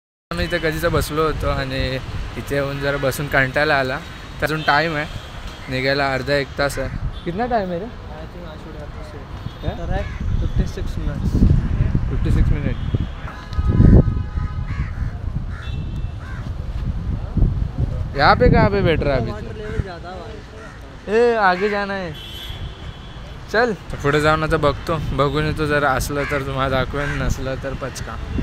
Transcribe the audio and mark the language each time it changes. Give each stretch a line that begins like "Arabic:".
Marathi: आम्ही इथे कधीच बसलो होतो आणि इथे येऊन जरा बसून कंटाळा आला, तर अजून टाईम आहे निघायला, अर्धा 1 तास आहे।
Hindi: कितना टाइम है रे?
English: I think I should have to say correct 56 minutes.
Hindi: 56 मिनट। यहाँ पे कहाँ पे बैठ रहा है अभी? वाटर लेवल ज़्यादा भाई। ए आगे जाना है,
Marathi: चल पुढे जाऊन आता बघतो, बघून येतो, जर असलं तर तुम्हाला दाखवेन, नसलं तर पचका।